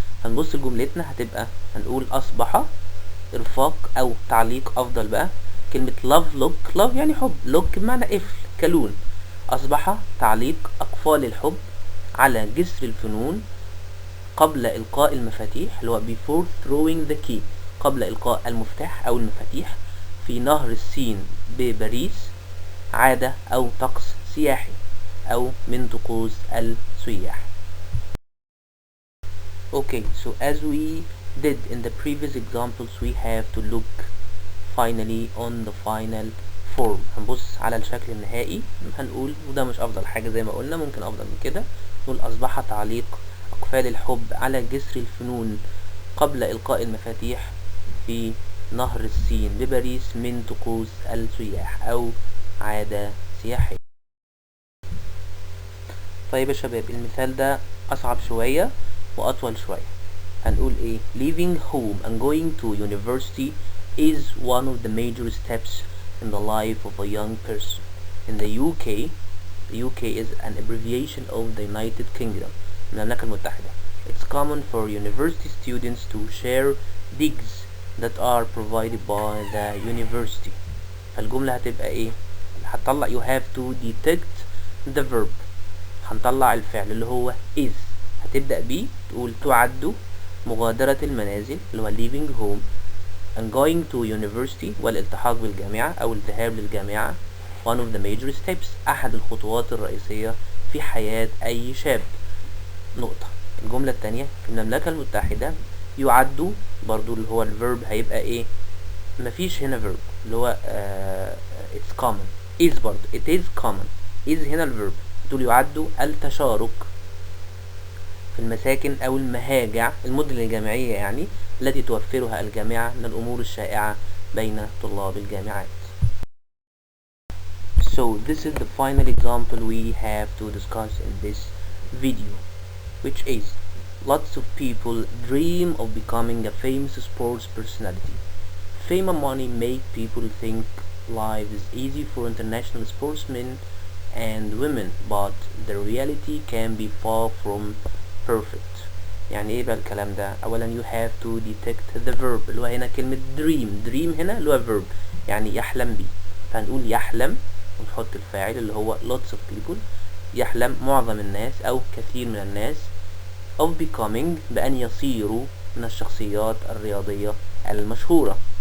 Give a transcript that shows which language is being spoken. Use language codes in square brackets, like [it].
[ar] هنبص لجملتنا هتبقى هنقول أصبح إرفاق أو تعليق أفضل بقى, كلمة love look, love يعني حب, look بمعنى قفل كلون, أصبح تعليق أقفال الحب على جسر الفنون قبل إلقاء المفاتيح, اللي هو [en] before throwing the key, [ar] قبل إلقاء المفتاح أو المفاتيح في نهر السين بباريس, عادة أو طقس سياحي أو من طقوس السياح. [en] Okay, so as we did in the previous examples, we have to look finally on the final form. [ar] هنبص على الشكل النهائي هنقول، وده مش افضل حاجة زي ما قلنا، ممكن افضل من كده، نقول اصبح تعليق اقفال الحب على جسر الفنون قبل القاء المفاتيح في نهر السين بباريس من طقوس السياح او عادة سياحية. طيب يا شباب، المثال ده اصعب شوية واطول شوية. هنقول ايه؟ [en] leaving home and going to university is one of the major steps in the life of a young person. In the UK, the UK is an abbreviation of the United Kingdom, [ar] المملكة المتحدة. [en] It's common for university students to share digs that are provided by the university. [ar] فالجملة هتبقى ايه؟ هتطلع [en] you have to detect the verb، [ar] هنطلع الفعل اللي هو is، هتبدأ بيه تقول تعد مغادرة المنازل اللي هو [en] leaving home and going to university [ar] والالتحاق بالجامعة أو الذهاب للجامعة [en] one of the major steps، [ar] أحد الخطوات الرئيسية في حياة أي شاب. نقطة. الجملة التانية في المملكة المتحدة يعد برضو اللي هو الفيرب هيبقى ايه؟ مفيش هنا فيرب اللي هو [en] it's common. is [ar] برضو [en] it is common. [ar] is هنا الفيرب، تقول يعد التشارك في المساكن أو المهاجع، المدن الجامعية يعني، التي توفرها الجامعة من الأمور الشائعة بين طلاب الجامعات. [en] So this is the final example we have to discuss in this video, which is lots of people dream of becoming a famous sports personality. Fame and money make people think life is easy for international sportsmen and women, but the reality can be far from perfect. [ar] يعني ايه بقى الكلام ده؟ اولا [en] you have to detect the verb [ar] اللي هو هنا كلمة dream هنا اللي هو verb يعني يحلم بيه، فهنقول يحلم ونحط الفاعل اللي هو [en] lots of people، [ar] يحلم معظم الناس او كثير من الناس [en] of becoming [ar] بأن يصيروا من الشخصيات الرياضية المشهورة.